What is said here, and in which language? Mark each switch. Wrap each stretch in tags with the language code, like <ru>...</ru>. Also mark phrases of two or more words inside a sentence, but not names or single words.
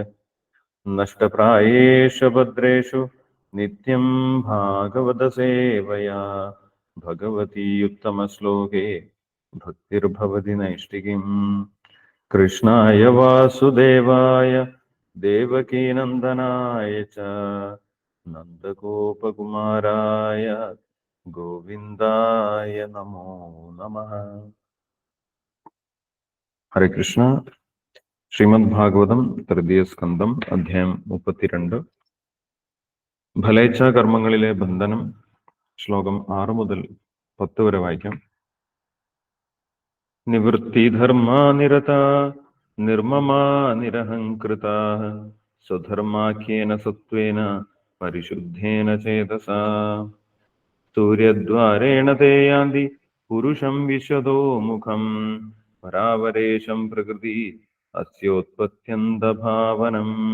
<sa>नष्टप्रायेषु भद्रेषु नित्यं भागवतसेवया, भगवती उत्तमश्लोके भक्तिर्भवति नैष्टिकीम्। कृष्णाय वासुदेवाय देवकीनन्दनाय च नन्दगोपकुमाराय गोविन्दाय नमो नमः। हरे कृष्ण.</sa> <ml>ശ്രീമദ് ഭാഗവതം തൃതീയ സ്കന്ധം അധ്യായം 32. ഫലേച്ഛാ കർമ്മങ്ങളിലെ ബന്ധനം. ശ്ലോകം 6 മുതൽ 10 വരെ വായിക്കാം.</ml> <sa>നിവൃത്തിധർമാ നിരത നിർമ്മമാ നിരഹംകൃതാ, സ്വധർമാഖ്യേന സത്വേന പരിശുദ്ധേന ചേതസാ, സൂര്യദ്വാരേണ തേ യാന്തി പുരുഷം വിശ്വതോ മുഖം, പരാവരേശം പ്രകൃതി അസ്യോത്പത്യന്തഭാവനം.</sa>